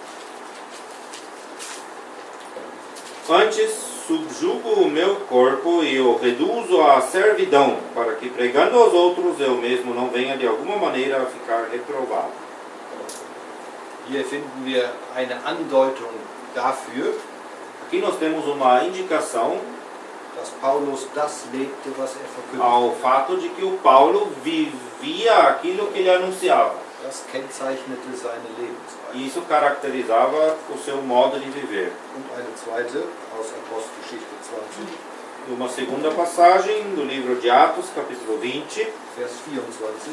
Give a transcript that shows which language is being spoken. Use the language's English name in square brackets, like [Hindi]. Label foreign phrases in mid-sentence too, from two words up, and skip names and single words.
[Portuguese] Antes subjugo o meu corpo e o reduzo à servidão, para que pregando aos outros eu mesmo não venha de alguma maneira a ficar reprovado. [German] Hier finden wir eine Andeutung dafür, [Portuguese] Aqui nós temos uma indicação [German] dass Paulus das lebte, was er verkündigte. [Portuguese] ao fato de que o Paulo vivia aquilo que ele anunciava. [German] Das kennzeichnete seine Lebensweise. [Portuguese] E isso caracterizava o seu modo de viver. [German] Und eine zweite aus Apostelgeschichte 20, [Portuguese] E uma segunda passagem do livro de Atos, capítulo 20, [German] Vers 24.